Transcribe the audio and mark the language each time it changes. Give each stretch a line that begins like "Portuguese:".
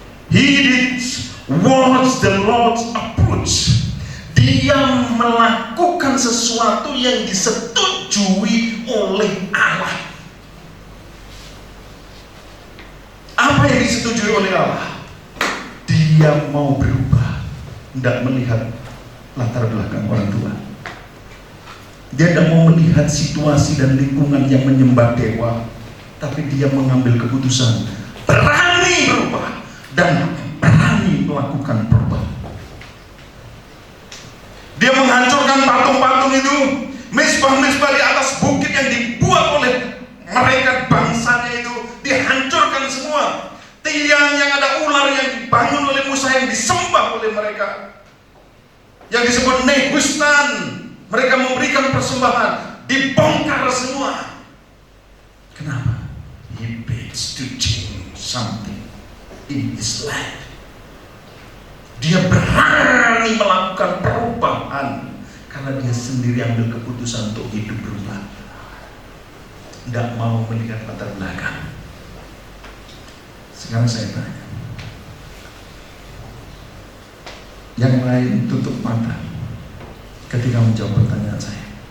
English: He did what the Lord approves.
Indonesian: Dia melakukan sesuatu yang disetujui oleh Allah. Apa yang disetujui oleh Allah? Dia mau berubah, tidak melihat latar belakang orang tua. Dia tidak mau melihat situasi dan lingkungan yang menyembah dewa, tapi dia mengambil keputusan berani berubah dan berani melakukan perubahan. Dia menghancurkan patung-patung itu, misbah-misbah di atas bukit yang dibuat oleh mereka bangsanya itu dihancurkan semua. Tiang yang ada ular yang dibangun oleh Musa yang disembah oleh mereka, yang disebut Nebustan, mereka memberikan persembahan, dibongkar semua. Kenapa?
English: He needs to change something in his life.
Indonesian: Dia berani melakukan perubahan karena dia sendiri ambil keputusan untuk hidup berubah, tidak mau melihat latar belakang. Sekarang saya tanya, yang lain tutup mata ketika menjawab pertanyaan saya.